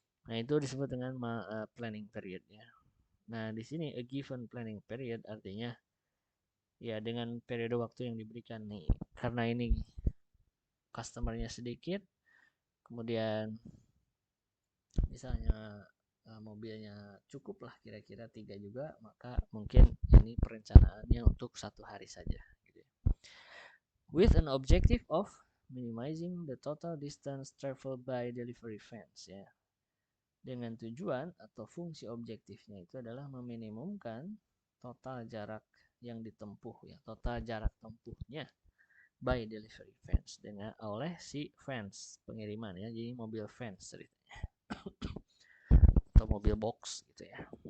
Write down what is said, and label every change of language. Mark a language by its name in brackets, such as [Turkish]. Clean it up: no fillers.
[Indonesian] Nah, itu disebut dengan planning period ya. Nah, di sini [English] a given planning period [Indonesian] artinya ya dengan periode waktu yang diberikan nih. Karena ini customernya sedikit, kemudian misalnya mobilnya cukup lah kira-kira 3 juga, maka mungkin ini perencanaannya untuk 1 hari saja gitu ya. [English] With an objective of minimizing the total distance traveled by delivery vans ya. [Indonesian] Dengan tujuan atau fungsi objektifnya itu adalah meminimumkan total jarak yang ditempuh ya, total jarak tempuhnya [English] by delivery vans [Indonesian] dengan oleh si vans pengiriman ya. Jadi mobil vans ceritanya. Atau mobil box gitu ya.